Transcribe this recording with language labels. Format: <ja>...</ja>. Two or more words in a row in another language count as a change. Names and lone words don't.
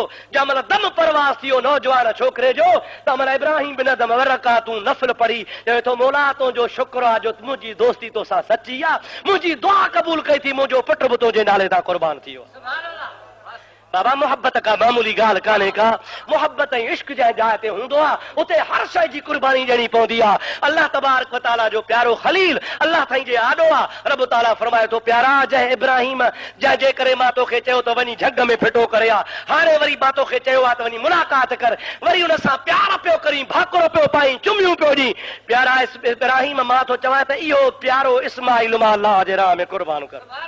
<sd>जंहिंमहिल दम परवास थियो नौजवान छोकिरे जो, तंहिंमहिल इब्राहिम बिन अदम रकातूं नफ़िल पढ़ी, चवे थो, मौला तुंहिंजो शुक्र आहे जो मुंहिंजी दोस्ती तोसां सची आहे, मुंहिंजी दुआ क़बूल कई थी, मुंहिंजो पुटु बि तुंहिंजे नाले तां कुर्बान थी वियो। बाबा मोहब्बत का मामूली ॻाल्हि कान्हे का। मोहब्बत ऐं इश्क जंहिं जाइ ते हूंदो आहे उते हर शइ जी कुर्बानी ॾियणी पवंदी आहे। अल्लाह तबारक व तआला जो प्यारो खलील अल्लाह ताईं जे आॾो आहे। रब ताला फरमाए थो, प्यारा जंहिं इब्राहिम, जंहिंजे करे मां तोखे चयो त वञी झग में फिटो करे आ, हाणे वरी मां तोखे चयो आहे त वञी मुलाक़ात कर, वरी हुन सां प्यार पियो करी, भाकुर पियो पाई, चुमियूं पियो ॾी। प्यारा इब्राहिम, मां थो चवां त इहो प्यारो इस्माइल मां अल्लाह जे राह में कुर्बान कर।</sd>